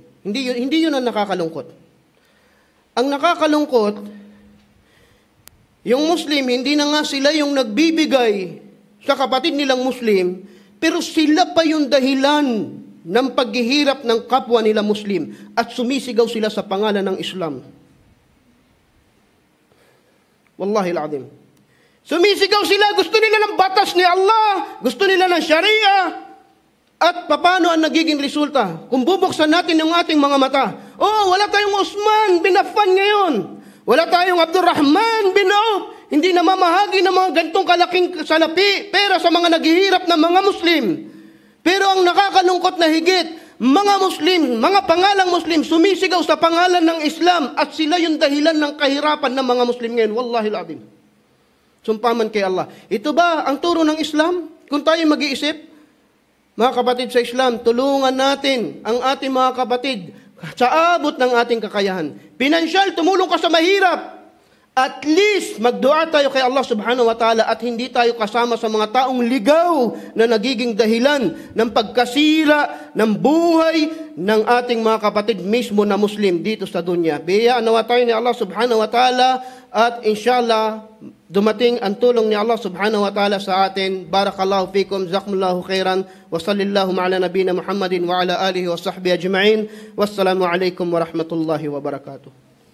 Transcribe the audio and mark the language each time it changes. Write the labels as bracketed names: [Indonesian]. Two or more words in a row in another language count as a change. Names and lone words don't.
[Filipino] Hindi yun ang nakakalungkot. Ang nakakalungkot, yung Muslim, hindi na nga sila yung nagbibigay sa kapatid nilang Muslim, pero sila pa yung dahilan ng paghihirap ng kapwa nila Muslim at sumisigaw sila sa pangalan ng Islam. [Arabic] والله العظيم. [Filipino] Sumisigaw sila, gusto nila ng batas ni Allah, gusto nila ng Sharia. At paano ang nagiging resulta? Kung bubuksan natin yung ating mga mata, wala tayong Uthman bin Affan ngayon. Wala tayong Abdurrahman bin Auf. Hindi na mamahagi ng mga gantong kalaking salapi, pera sa mga naghihirap na mga Muslim. Pero ang nakakalungkot na higit, mga Muslim, mga pangalang Muslim, sumisigaw sa pangalan ng Islam at sila yung dahilan ng kahirapan ng mga Muslim ngayon. [Arabic] والله العظيم. [Filipino] Sumpaman kay Allah. Ito ba ang turo ng Islam? Kung tayo mag-iisip, mga kapatid sa Islam, tulungan natin ang ating mga kapatid sa abot ng ating kakayahan. Pinansyal, tumulong ka sa mahirap. [English] At least, [Filipino] magdua tayo kay Allah [Arabic] سبحانه وتعالى [Filipino] at hindi tayo kasama sa mga taong ligaw na nagiging dahilan ng pagkasira ng buhay ng ating mga kapatid mismo na Muslim dito sa dunya. Biyayaan nawa tayo ni Allah [Arabic] سبحانه وتعالى [Filipino] at inshallah dumating ang tulong ni Allah [Arabic] سبحانه وتعالى [Filipino] sa atin. [Arabic] بارك الله فيكم، جزاكم الله خيرا، وصلى الله على نبينا محمد وعلى آله وصحبه أجمعين. والسلام عليكم ورحمة الله وبركاته.